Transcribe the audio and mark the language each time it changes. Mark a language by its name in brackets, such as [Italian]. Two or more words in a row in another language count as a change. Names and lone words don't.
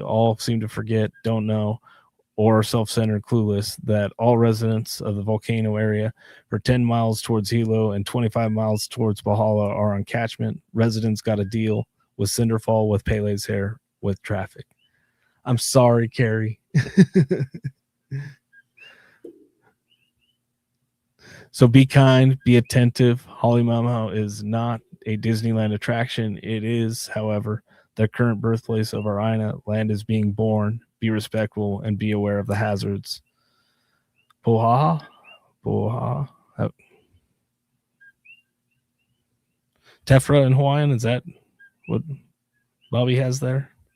[English] All seem to forget, don't know, or self-centered, clueless that all residents of the volcano area for 10 miles towards Hilo and 25 miles towards Pahala are on catchment. Residents got a deal. with Cinderfall, with Pele's hair, with traffic. I'm sorry, Carrie. So be kind, be attentive. Halemaʻumaʻu is not a Disneyland attraction. It is, however, the current birthplace of our Aina. Land is being born. Be respectful and be aware of the hazards. Pohaha? Pohaha? Tephra in Hawaiian, is that what Bobby has there?